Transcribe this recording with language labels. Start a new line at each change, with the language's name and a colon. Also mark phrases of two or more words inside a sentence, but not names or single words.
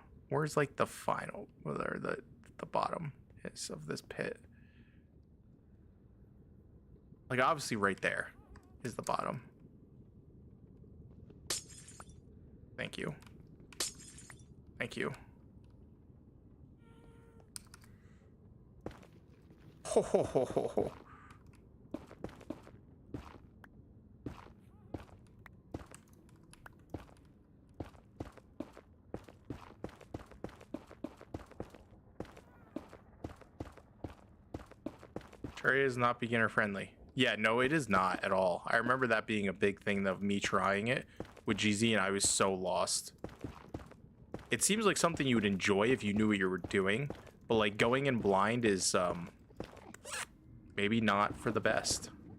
English: Where's like the final, or the bottom is of this pit? Like obviously right there is the bottom. Thank you. Thank you. Ho ho ho ho ho. Terraria is not beginner friendly. Yeah, no, it is not at all. I remember that being a big thing of me trying it with GZ, and I was so lost. It seems like something you would enjoy if you knew what you were doing, but like going in blind is maybe not for the best.